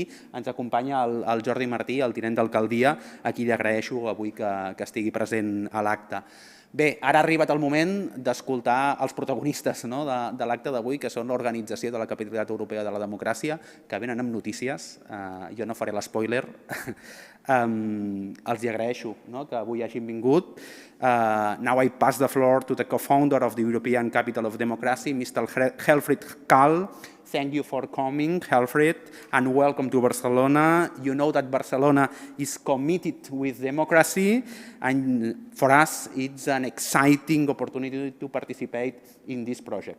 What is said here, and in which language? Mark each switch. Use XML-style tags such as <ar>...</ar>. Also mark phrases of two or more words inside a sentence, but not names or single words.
<ca>Ens acompanya el Jordi Martí, el tinent d'alcaldia, a qui li agraeixo avui que estigui present a l'acte. Bé, ara ha arribat el moment d'escoltar els protagonistes de l'acte d'avui, que són l'organització de la Capitalitat Europea de la Democràcia, que venen amb notícies. Jo no faré l'espoiler. Els agraeixo que avui hagin vingut.</ca> <en>Now I pass the floor to the co-founder of the European Capital of Democracy, Mr. Helfried Carl. Thank you for coming, Helfried, and welcome to Barcelona. You know that Barcelona is committed with democracy, and for us it's an exciting opportunity to participate in this project.</en>